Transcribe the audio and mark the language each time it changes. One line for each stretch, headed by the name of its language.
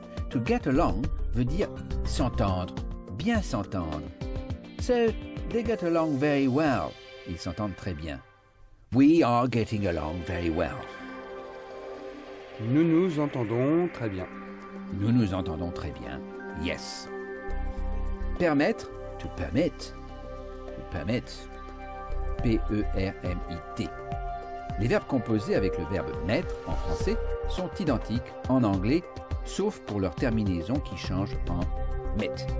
English: To get along
French: veut dire s'entendre, bien s'entendre.
English: So, they get along very well.
French: Ils s'entendent très bien.
English: We are getting along very well.
French: Nous nous entendons très bien. Nous nous entendons très bien.
English: Yes. Permettre, to permit. To permit. P-E-R-M-I-T.
French: Les verbes composés avec le verbe mettre en français sont identiques en anglais, sauf pour leur terminaison qui change en met.